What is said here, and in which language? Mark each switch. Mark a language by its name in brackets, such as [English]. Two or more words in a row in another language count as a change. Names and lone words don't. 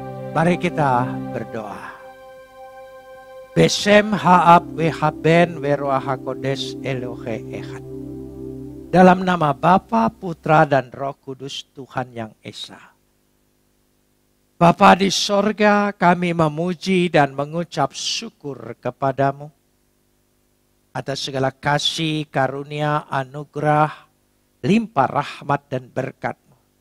[Indonesian] Mari kita berdoa. [Hebrew] בשם האב והבן ורוח הקודש אלוהי אחד. [Indonesian] Dalam nama Bapa, Putra, dan Roh Kudus Tuhan yang Esa. Bapa di sorga, kami memuji dan mengucap syukur kepadamu atas segala kasih, karunia, anugerah, limpah rahmat dan berkat-Mu.